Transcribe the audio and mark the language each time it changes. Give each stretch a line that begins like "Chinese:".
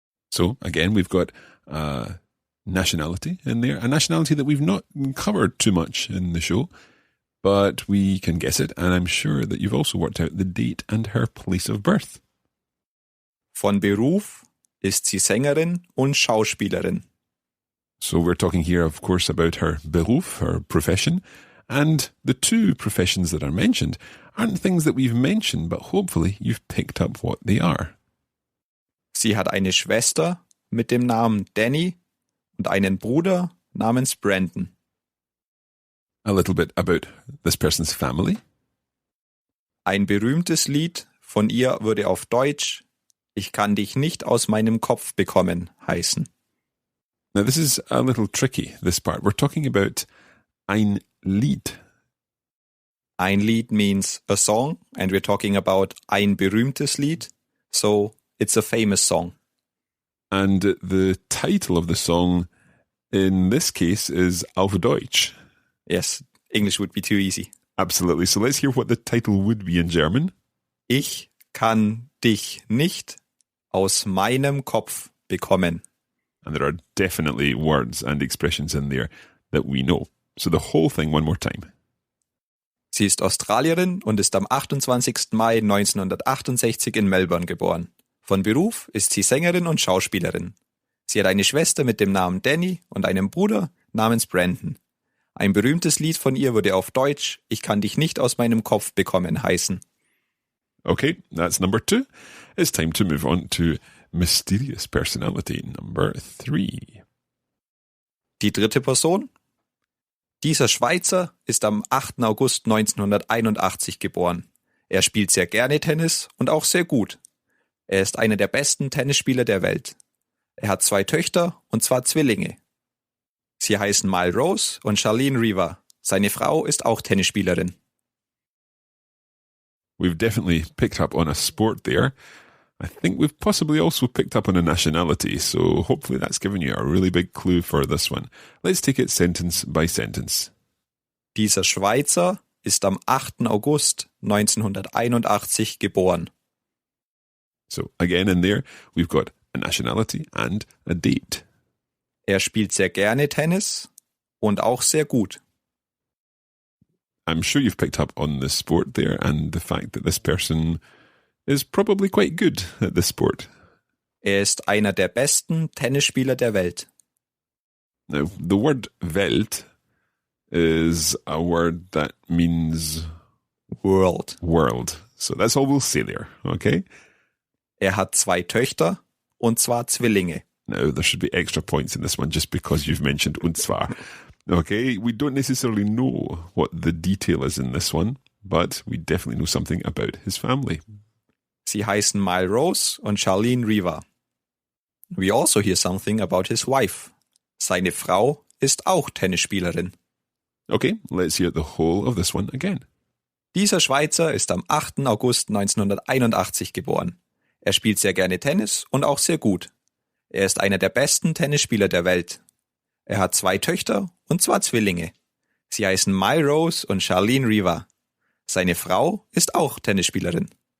English: So, again, we've got nationality in there, a nationality that we've not covered too much in the show, but we can guess it, and I'm sure that you've also worked out the date and her place of birth.
German: Von Beruf ist sie Sängerin und Schauspielerin.
English: So we're talking here, of course, about her Beruf, her profession, and the two professions that are mentioned aren't things that we've mentioned, but hopefully you've picked up what they are.
German: Sie hat eine Schwester mit dem Namen Danny und einen Bruder namens Brandon.
English: A little bit about this person's family.
German: Ein berühmtes Lied von ihr würde auf Deutsch "Ich kann dich nicht aus meinem Kopf bekommen" heißen.
English: Now this is a little tricky, this part. We're talking about ein Lied. Ein Lied means a song, and we're talking about
German: ein berühmtes Lied,
English: so it's a famous song. And the title of the song in this case is
German: Auf Deutsch.
English: Yes, English would be too easy. Absolutely. So let's hear what the title would be in German.
German: Ich kann dich nicht aus meinem Kopf bekommen.
English: And there are definitely words and expressions in there that we know. So the whole thing one more time.
German: Sie ist Australierin und ist am 28. Mai 1968 in Melbourne geboren. Von Beruf ist sie Sängerin und Schauspielerin. Sie hat eine Schwester mit dem Namen Danny und einen Bruder namens Brandon. Ein berühmtes Lied von ihr würde auf Deutsch "Ich kann dich nicht aus meinem Kopf bekommen" heißen.
English: Okay, that's number 2. It's time to move on to mysterious personality number 3.
German: Die dritte Person? Dieser Schweizer ist am 8. August 1981 geboren. Er spielt sehr gerne Tennis und auch sehr gut. Er ist einer der besten Tennisspieler der Welt. Er hat 2 Töchter, und zwar Zwillinge. Sie heißen Mile Rose und Charlene Riva. Seine Frau ist auch Tennisspielerin.
English: We've definitely picked up on a sport there. I think we've possibly also picked up on a nationality, so hopefully that's given you a really big clue for this one. Let's take it sentence by sentence.
German: Dieser Schweizer ist am 8. August 1981 geboren.
English: So again in there, we've got a nationality and a date.
German: Er spielt sehr gerne Tennis und auch sehr gut.
English: I'm sure you've picked up on the sport there and the fact that this person is probably quite good at this sport.
German: Er ist einer der besten Tennisspieler der Welt.
English: Now, the word Welt is a word that means World. world. So that's all we'll say there, okay?
German: Er hat 2 Töchter, und zwar Zwillinge.
English: Now, there should be extra points in this one just because you've mentioned
German: und zwar.
English: Okay, we don't necessarily know what the detail is in this one, but we definitely know something about his family.
German: Sie heißen Mile Rose und Charlene Riva.
English: We also hear something about his wife.
German: Seine Frau ist auch Tennisspielerin.
English: Okay, let's hear the whole of this one again.
German: Dieser Schweizer ist am 8. August 1981 geboren. Er spielt sehr gerne Tennis und auch sehr gut. Er ist einer der besten Tennisspieler der Welt. Er hat 2 Töchter, und zwar Zwillinge. Sie heißen Mile Rose und Charlene Riva. Seine Frau ist auch Tennisspielerin.